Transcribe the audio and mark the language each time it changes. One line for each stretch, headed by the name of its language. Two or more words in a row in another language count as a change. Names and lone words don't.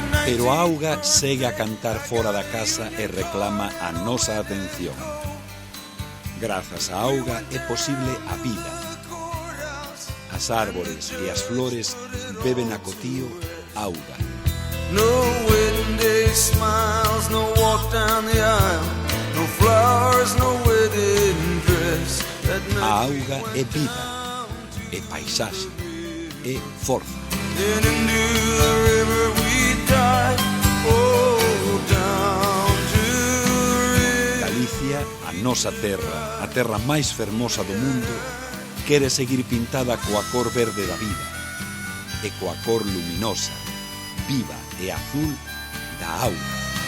Galician: Pero a auga segue a cantar fora da casa e reclama a nosa atención. Grazas á auga é posible a vida. As árbores e as flores beben a cotío auga.
English: No windy smiles, no walk down the aisle, no flowers, no wedding dress.
Galician: A auga é vida, é paisaxe, é forza.
English: Then into the river we dive, oh, down to the river.
Galician: Galicia, a nosa terra, a terra máis fermosa do mundo, quere seguir pintada coa cor verde da vida e coa cor luminosa, viva e azul da auga.